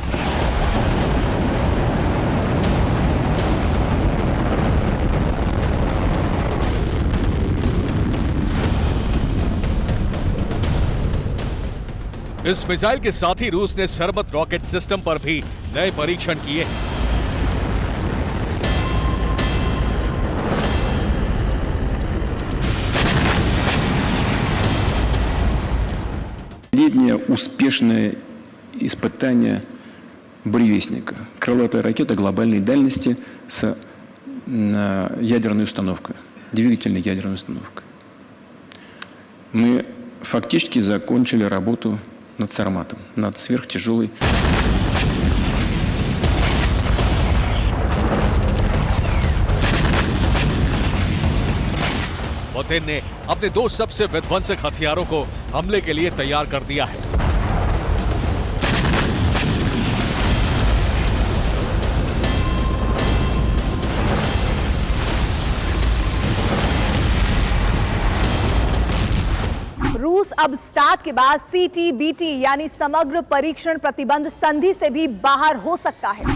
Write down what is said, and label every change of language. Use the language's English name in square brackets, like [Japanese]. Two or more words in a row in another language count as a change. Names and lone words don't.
[Hindi] इस मिसाइल के साथ ही रूस ने सरमत [English] rocket system [Hindi] पर भी नए परीक्षण किए हैं। [Russian] Последнее успешное испытание «Буревестника». Крылатая ракета глобальной дальности с ядерной установкой, двигательной ядерной установкой. Мы фактически закончили работу над «Сарматом», над сверхтяжелой. [Hindi] पुतिन ने अपने 2 सबसे विध्वंसक हथियारों को हमले के लिए तैयार कर दिया है। रूस अब स्टार्ट के बाद CTBT यानी समग्र परीक्षण प्रतिबंध संधि से भी बाहर हो सकता है।